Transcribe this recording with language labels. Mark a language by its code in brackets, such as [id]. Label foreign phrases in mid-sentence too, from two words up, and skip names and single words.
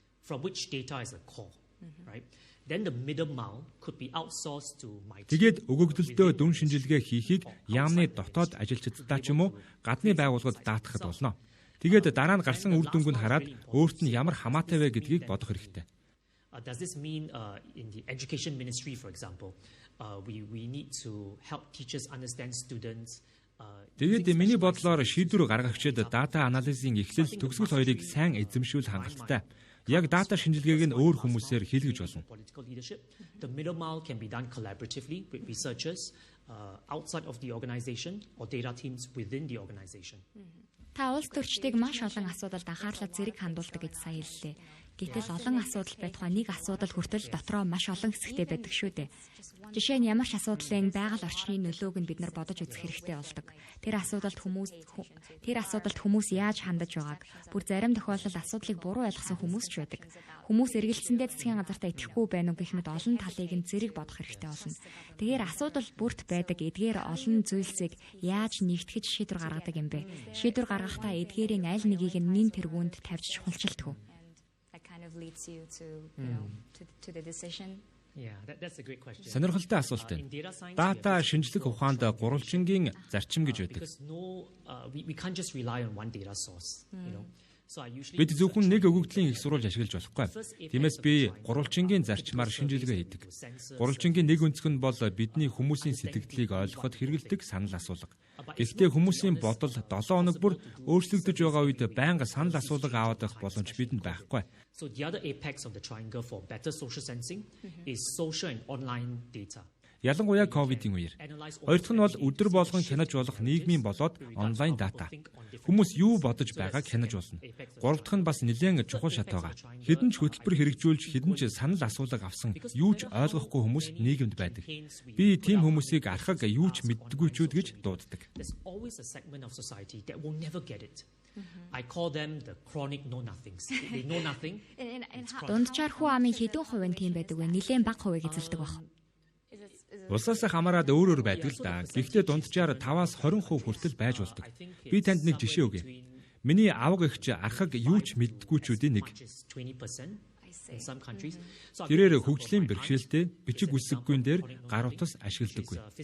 [mn] Тэгээд өгөгдөлдөө дүн шинжилгээ хийхийг яамны дотоод ажилчдаа ч юм уу гадны байгууллагад даатгахад болно. Тэгээд дараа нь гарсан үр дүнг нь хараад өөрт нь ямар хамаатай вэ гэдгийг бодох хэрэгтэй. [en] Does this mean in the education ministry, for example, we need to help teachers understand students? [mn] Тэгээд миний бодлоор шийдвэр гаргагчид дата анализын эхлэл төгсгөл хоёрыг сайн эзэмшүүл хангалттай. Яг дата шинжилгээг нь өөр хүмүүсээр хийлгэж болно. [en] The middle mile can be done collaboratively with researchers outside of the organization or data teams within the organization. [mn] Та улс төрчдийг маш олон асуудалд анхаарлаа зэрэг хандуулдаг гэж сая хэллээ. Гэтэл олон асуудал байтугай нэг асуудал хүртэл дотроо маш олон хэсэгтэй байдаг шүү дээ. Жишээ нь ямар ч асуудлын байгаль орчны нөлөөг нь бид нар бодож үзэх хэрэгтэй болдог. Тэр асуудалд хүмүүс яаж хандаж байгааг, бүр зарим тохиолдолд асуудлыг буруу ойлгосон хүмүүс ч байдаг. Хүмүүс эргэлзсэндээ засгийн газартаа итгэхгүй байна уу гэх мэт олон талыг нь зэрэг бодох хэрэгтэй болно. Тэгэхээр асуудал бүрт байдаг эдгээр олон зүйлсийг яаж нэгтгэж шийдвэр гаргадаг юм бэ? Шийдвэр гаргахдаа эдгээрийн аль нэгийг нь нэн тэргуунд тавьж чухалчилдаг. [en] Leads you to the decision. Yeah, that's a great question. [mn] Сонирхолтой асуулт байна. Дата шинжлэх ухаанд гурвалжингийн зарчим гэж байдаг. [en] We can't just rely on one data source, you know. [mn] Бид зөвхөн нэг өгөгдлийн их сурвалж ашиглаж болохгүй. Тиймээс би гурвалжингийн зарчмаар шинжилгээ хийдэг. Гурвалжингийн нэг өнцөг нь бол бидний хүмүүсийн сэтгэлдлийг ойлгоход хэрэгэлдэг санал асуулга. Гэхдээ хүмүүсийн бодол 7 хоног бүр өөрчлөгдөж байгаа үед байнга санал асуулга аваад байх боломж бидэнд байхгүй. [en] So the other apex of the triangle for better social sensing is social and online data. [mn] Ялангуяа ковидын үеэр. Хоёр дахь нь бол өдөр болгон хянаж болох нийгмийн болоод онлайн дата. Хүмүүс юу бодож байгааг хянаж болно. Гурав дахь нь бас нэлээд чухал шат байгаа. Хэдэн ч хөтөлбөр хэрэгжүүлж хэдэн ч санал асуулга авсан юу ч ойлгохгүй хүмүүс нийгэмд байдаг. Би тийм хүмүүсийг архаг юу ч мэддэггүйчүүд гэж дууддаг. [en] I call them the chronic know nothings. They know nothing. [mn] Дунджаар хүү амын хэдэн хувь нь тийм байдаг вэ? Нилээн бага хувийг эзэлдэг баг. Улсаас хамаараад өөр байдаг л да. Гэхдээ дунджаар 5-аас 20% хүртэл байж болдог. Би танд нэг жишээ өгье. Миний авга эгч архаг юу ч мэддэггүйчүүдийн нэг. Тэрээр хөгжлийн бэрхшээлтэй бичиг үсэггүйн дээр гар утас ашигладаггүй.